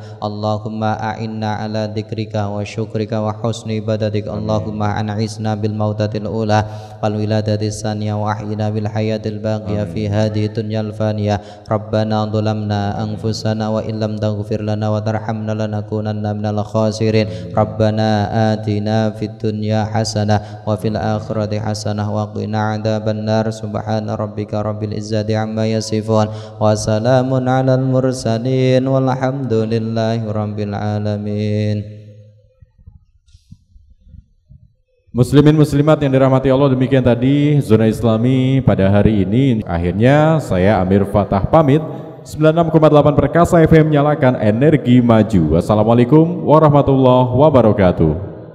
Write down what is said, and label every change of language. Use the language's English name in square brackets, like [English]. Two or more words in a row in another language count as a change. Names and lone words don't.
[Arabic] اللهم أعنا على ذكرك وشكرك وحسن عبادتك. اللهم أنعشنا بالموتة الأولى والولادة الثانية وأحينا بالحياة الباقية في هذه الدنيا الفانية. ربنا ظلمنا أنفسنا وإن لم تغفر لنا وترحمنا لنكونن من الخاسرين. ربنا آتنا في الدنيا حسنة وفي الآخرة حسنة وقنا عذاب النار. سبحان ربك رب العزة عما يصفون وسلام على المرسلين والحمد لله رب العالمين. [Indonesian] Muslimin muslimat yang dirahmati Allah, demikian tadi Zona Islami pada hari ini. Akhirnya saya Amir Fatah pamit. 96,8 Perkasa FM, nyalakan energi maju. [Arabic] والسلام عليكم ورحمة الله وبركاته.